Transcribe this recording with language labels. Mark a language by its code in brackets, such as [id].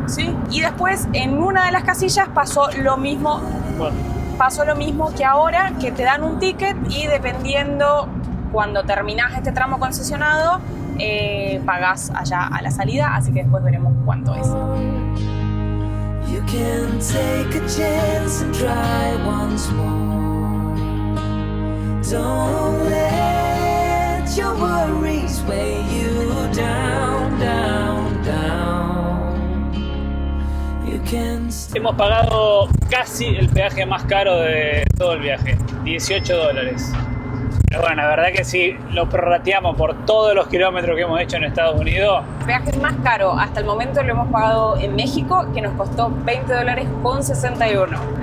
[es] Sí. Y después en una de las casillas pasó lo mismo. Bueno. Pasó lo mismo que ahora, que te dan un ticket y dependiendo cuando terminás este tramo concesionado, pagás allá a la salida, así que después veremos cuánto es. [en] You can take a chance and try once more. Don't let your worries weigh you down, down, down. You can... [es] Hemos pagado casi el peaje más caro de todo el viaje, $18. Pero bueno, la verdad que si lo prorrateamos por todos los kilómetros que hemos hecho en Estados Unidos. El viaje más caro hasta el momento lo hemos pagado en México, que nos costó $20.61.